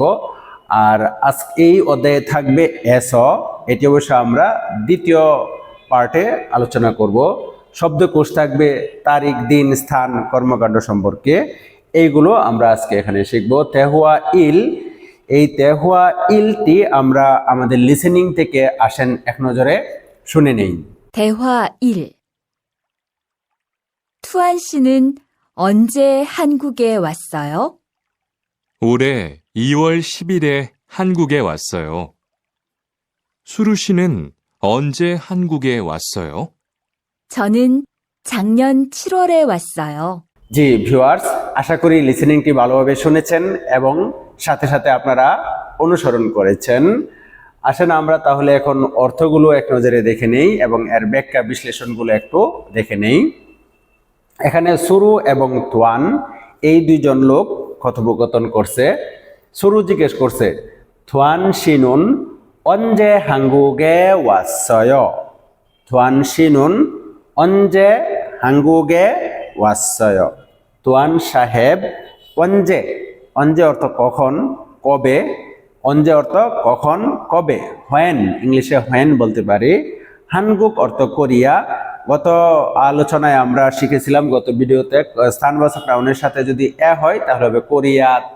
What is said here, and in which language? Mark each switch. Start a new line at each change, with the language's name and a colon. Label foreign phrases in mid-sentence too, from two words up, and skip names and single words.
Bangla: আর আজকে এই অধ্যায়ে থাকবে এস, এটি অবশ্য আমরা দ্বিতীয় পার্টে আলোচনা করব। শব্দকোষ থাকবে তারিখ, দিন, স্থান, কর্মকাণ্ড সম্পর্কে। এইগুলো আমরা আজকে এখানে শিখব। তেহুয়া ইল, এই তেহুয়া ইলটি আমরা আমাদের লিসেনিং থেকে আসেন এক নজরে শুনে নেই।
Korean: 대화 1. 투안 씨는 언제 한국에 왔어요? 올해 2월 10일에 한국에 왔어요. 수루 씨는 언제 한국에 왔어요? 저는 작년 7월에 왔어요.
Bangla: জি ভিউয়ার্স, আশা করি লিসেনিংটি ভালোভাবে শুনেছেন এবং সাথে সাথে আপনারা অনুসরণ করেছেন। আসেন আমরা তাহলে এখন অর্থগুলো এক নজরে দেখে নেই এবং এর ব্যাখ্যা বিশ্লেষণগুলো একটু দেখে নেই। এখানে সুরু এবং তুয়ান এই দুইজন লোক কথোপকথন করছে। সুরু জিজ্ঞেস করছে, তুয়ান
Korean: 씨는 언제 한국에 왔어요? 투안 씨는 언제 한국에 왔어요?
Bangla: তুয়ান সাহেব 언제, 언제 অর্থ কখন, কবে, 언제 অর্থ কখন, কবে, when ইংলিশে when বলতে পারি। হানগুক অর্থ কোরিয়া। গত আলোচনায় আমরা শিখেছিলাম, গত ভিডিওতে, স্থানবাচক নাউনের সাথে যদি এ হয় তাহলে হবে কোরিয়াতে।